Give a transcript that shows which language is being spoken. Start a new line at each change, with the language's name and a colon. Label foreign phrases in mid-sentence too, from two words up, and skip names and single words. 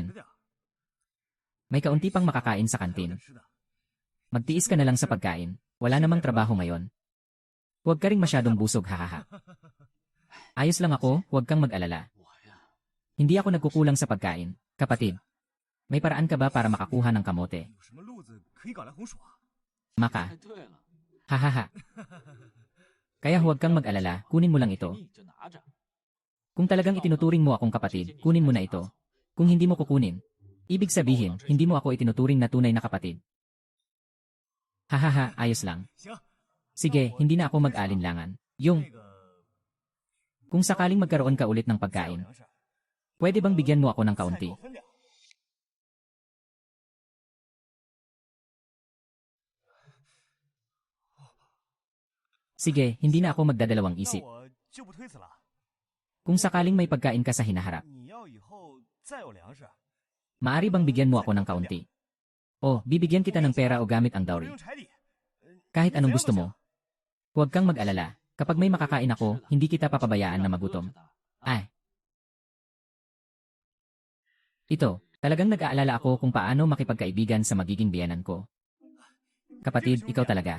Filipino: May kaunti pang makakain sa kantin. Magtiis ka na lang sa pagkain. Wala namang trabaho ngayon. Huwag ka ring masyadong busog, hahaha. Ayos lang ako, huwag kang mag-alala.
Chinese: 我呀，
Filipino: Hindi ako nagkukulang sa pagkain. Kapatid, may paraan ka ba para makakuha ng kamote?
Chinese: 有什么路子可以搞来红薯啊？
Filipino: Maka,
Chinese: 哎，对了， hahaha.
Filipino: Kaya huwag kang mag-alala, kunin mo lang ito.
Chinese: 你就拿着。
Filipino: Kung talagang itinuturing mo akong kapatid, kunin mo na ito. Kung hindi mo kukunin, ibig sabihin, hindi mo ako itinuturing na tunay na kapatid. Hahaha, ayos lang.
Chinese: 行，
Filipino: Sige, hindi na ako mag-alinlangan. Yung,
Chinese: 那个
Filipino: Kung sakaling magkaroon ka ulit ng pagkain, pwede bang bigyan mo ako ng kaunti? Sige, hindi na ako magdadalawang
Chinese: 那
Filipino: isip.
Chinese: 我就不推辞了。
Filipino: Kung sakaling may pagkain ka sa hinaharap,
Chinese: 你要以后再有粮食，
Filipino: maari bang bigyan mo ako ng kaunti? O, bibigyan kita ng pera o gamit ang
Chinese: 不
Filipino: dowry.
Chinese: 用彩礼。
Filipino: Kahit anong gusto mo. Huwag kang mag-alala. Kapag may makakain ako, hindi kita papabayaan na magutom. Ay. Ito, talagang nag-aalala ako kung paano makipagkaibigan sa magiging biyenan ko. Kapatid, ikaw talaga.